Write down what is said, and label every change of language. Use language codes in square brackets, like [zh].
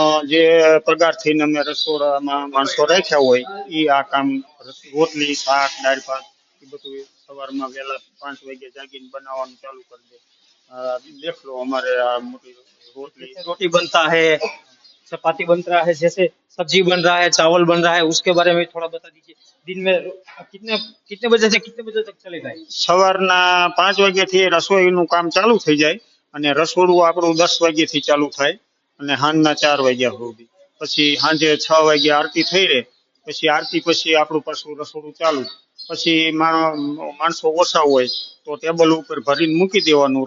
[gu] જે પગારથી અમે રસોડામાં માણસો રાખ્યા હોય એ આ કામ રોટલી શાક દાળ ભાત એ બધું સવારમાં વહેલા 5 વાગે જાગીને બનાવવાનું ચાલુ કરી દે. [hi] દેખ લો [gu] અમારે આ મોટી રોટલી [hi] रोटी बनता है, चपाती बन रहा है, जैसे सब्जी बन रहा है, चावल बन रहा है, उसके बारे में थोड़ा बता दीजिए। दिन में कितने कितने बजे से कितने बजे तक चलेगा ये? [gu] સવારના 5 વાગ્યાથી રસોઈનું કામ ચાલુ થઈ જાય અને રસોડું આપણું 10 વાગ્યાથી ચાલુ થાય અને સાંજના 4 વાગ્યા સુધી. પછી સાંજે 6 વાગે આરતી થઈ રહે, પછી આરતી પછી આપણું પાછું રસોડું ચાલુ. પછી માણસો ઓછા હોય તો ટેબલ ઉપર ભરીને મૂકી દેવાનું.